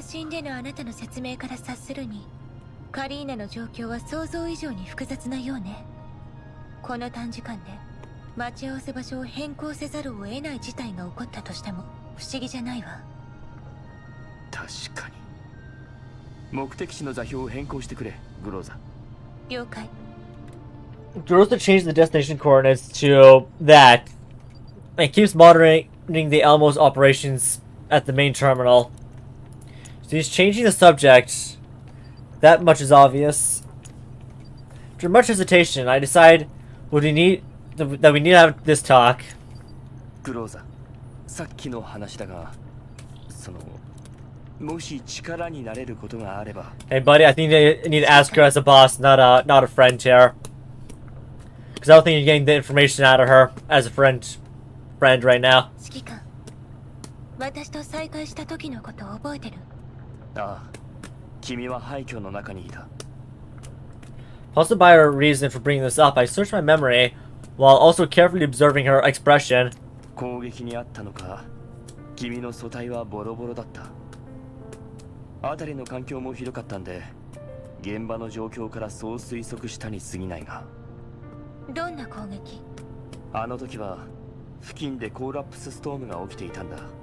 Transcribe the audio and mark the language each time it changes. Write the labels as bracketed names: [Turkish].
[Japanese] 通信でのあなたの説明から察するに、カリーナの状況は想像以上に複雑なようね。この短時間で待ち合わせ場所を変更せざるを得ない事態が起こったとしても不思議じゃないわ。確かに。目的地の座標を変更してくれ、グローザ。了解。 [English] Groza changed the destination coordinates to that and keeps monitoring the Elmo's operations at the main terminal. So he's changing the subject. That much is obvious. After much hesitation, I decide that we need to have this talk. [Japanese] グローザ、さっきの話だが、そのもし力になれることがあれば。 [English] Hey buddy, I think I need to ask her as a boss, not a friend here. Because I don't think you're getting the information out of her as a friend right now. [Japanese] 指揮官、私と再会した時のこと覚えてる？ああ、君は廃墟の中にいた。 [English] Puzzled by her reason for bringing this up, I searched my memory while also carefully observing her expression. [Japanese] 攻撃にあったのか、君の素体はボロボロだった。辺りの環境もひどかったんで、現場の状況からそう推測したに過ぎないが。どんな攻撃？あの時は付近でコーラプスストームが起きていたんだ。